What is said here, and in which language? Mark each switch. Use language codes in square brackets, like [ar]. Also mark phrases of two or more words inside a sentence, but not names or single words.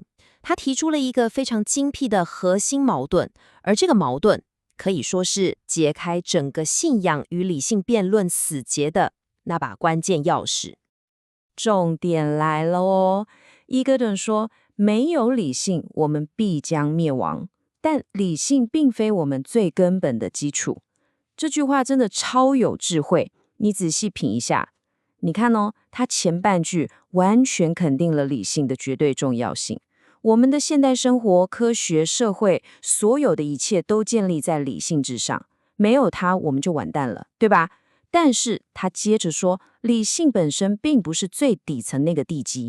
[zh] 他提出了一個非常精闢的核心矛盾，而這個矛盾可以說是解開整個信仰與理性辯論死結的那把關鍵鑰匙。重點來了哦，伊格頓說，沒有理性，我們必將滅亡。但理性並非我們最根本的基礎。這句話真的超有智慧，你仔細品一下。你看哦，它前半句完全肯定了理性的絕對重要性。我們的現代生活、科學、社會，所有的一切都建立在理性之上，沒有它我們就完蛋了，對吧？但是他接着說，理性本身並不是最底層那個地基。